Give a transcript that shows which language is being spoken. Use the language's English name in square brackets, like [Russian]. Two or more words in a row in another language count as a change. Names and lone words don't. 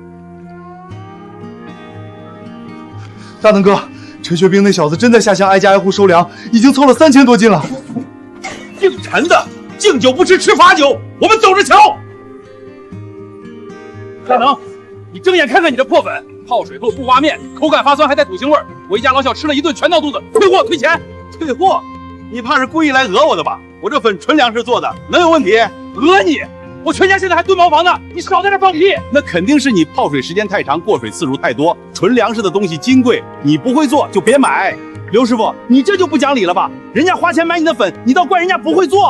[Chinese] 大能哥，陈学兵那小子真在下乡挨家挨户收粮，已經湊了3000多斤了。姓陳的，敬酒不吃吃罚酒，我們走着瞧。大能，你睁眼看看你这破粉，泡水后不挖面，口感发酸还带土腥味儿。我一家老小吃了1頓全闹肚子，退貨退錢。退貨？你怕是故意來訛我的吧？我這粉純糧食做的，能有問題？訛你？我全家現在還蹲茅房呢，你少在這放屁！那肯定是你泡水時間太長，過水次數太多。純糧食的東西金貴，你不會做就別買。劉師傅，你這就不講理了吧？人家花錢買你的粉，你倒怪人家不會做。